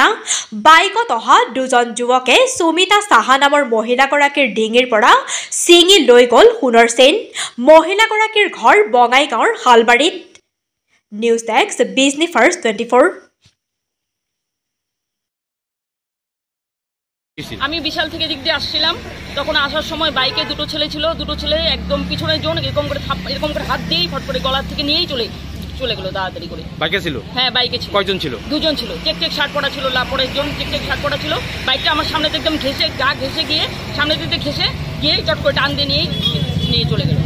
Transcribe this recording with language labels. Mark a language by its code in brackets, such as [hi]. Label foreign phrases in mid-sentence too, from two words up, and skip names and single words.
[as] বাইকত অহা দুজন যুৱকে সুমিতা সাহা নামৰ মহিলাগৰাকীৰ ডিঙিৰ পৰা ছিঙি লৈ গ'ল সোণৰ চেইন। মহিলাগৰাকীৰ ঘৰ বঙাইগাঁৱৰ শালবাৰীত। নিউজ ডেস্ক বিজনী ফাৰ্ষ্ট 24। [bn] আমি বিশাল থেকে দিক দিয়ে আসছিলাম, তখন আসার সময় বাইকে দুটো ছেলে ছিল। দুটো ছেলে একদম পিছনের জন এরকম করে হাত দিয়েই ফট করে গলার থেকে নিয়েই চলে গেল তাড়াতাড়ি করে। বাইকে ছিল? হ্যাঁ বাইকে ছিল। কয়জন ছিল? দুজন ছিল। চেক শার্ট পরা ছিল, লাপড়ের জন চেক শার্ট পরা ছিল। বাইকটা আমার সামনে একদম ঘেসে গিয়ে সামনে দিকে ঘেসে গিয়ে চট করে টান দিয়ে নিয়ে চলে গেল।